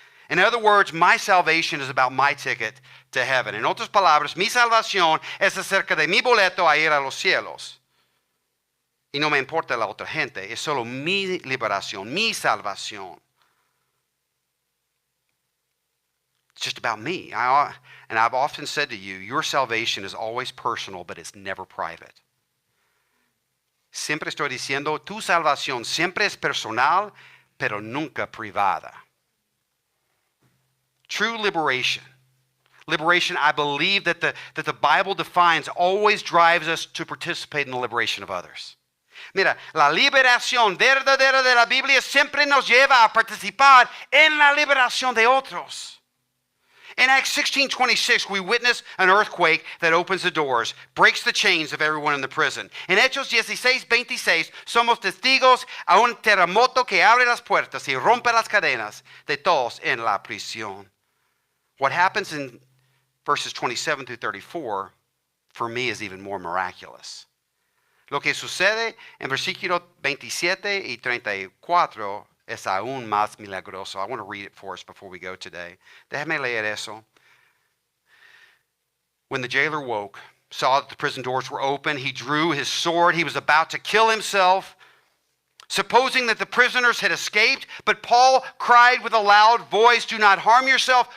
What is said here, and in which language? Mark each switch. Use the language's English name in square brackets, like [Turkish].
[English] In other words, my salvation is about my ticket to heaven. [Spanish] En otras palabras, mi salvación es acerca de mi boleto a ir a los cielos. Y no me importa la otra gente, es solo mi liberación, mi salvación. [English] It's just about me. And I've often said to you, your salvation is always personal, but it's never private. [Spanish] Siempre estoy diciendo, tu salvación siempre es personal, pero nunca privada. [English] True liberation. Liberation, I believe that the Bible defines, always drives us to participate in the liberation of others. [Spanish] Mira, la liberación verdadera de la Biblia siempre nos lleva a participar en la liberación de otros. [English] In Acts 16:26, we witness an earthquake that opens the doors, breaks the chains of everyone in the prison. [Spanish] En Hechos 16:26, somos testigos a un terremoto que abre las puertas y rompe las cadenas de todos en la prisión. [English] What happens in verses 27 through 34, for me, is even more miraculous. [Spanish] Lo que sucede en versículos 27 y 34 es aún más milagroso. [English] I want to read it for us before we go today. [Spanish] Déjame leer eso. [English] When the jailer woke, saw that the prison doors were open, he drew his sword. He was about to kill himself, supposing that the prisoners had escaped. But Paul cried with a loud voice, "Do not harm yourself.